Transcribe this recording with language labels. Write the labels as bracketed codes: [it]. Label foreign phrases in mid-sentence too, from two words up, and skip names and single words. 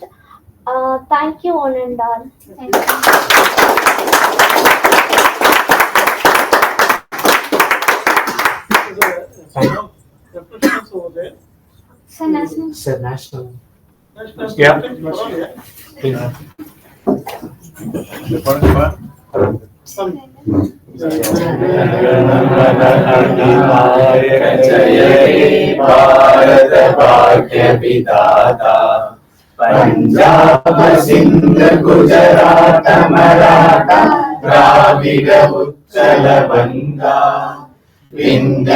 [en] Thank you, one and all. Thank you. National. Sir, national. Yeah. [bn] ভারত ভাগ্য বিধাতা পাঞ্জাব সিন্ধ গুজরাট মারাঠা দ্রাবিড় উৎকল বঙ্গ বিন্ধ্য